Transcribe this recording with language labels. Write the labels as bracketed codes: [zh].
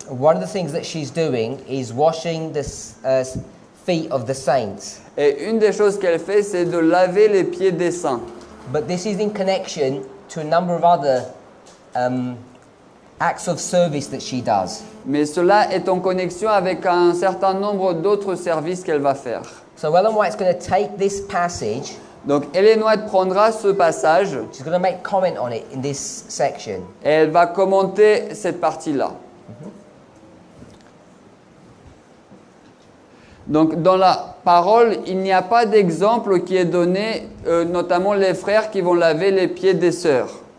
[en] One of the things that she's doing is washing the feet of the saints. [fr] Et une des choses qu'elle fait, c'est de laver les pieds des saints. [en] But this is in connection to a number of other acts of service that she does. [fr] Mais cela est en connexion avec un certain nombre d'autres services qu'elle va faire. [en] So Ellen White's going to take this passage. [fr] Donc Ellen White prendra ce passage [en] She's going to make comment on it in this section. [fr] et elle va commenter cette partie-là. Donc dans la parole, il n'y a pas d'exemple qui est donné, notamment les frères qui vont laver les pieds des sœurs.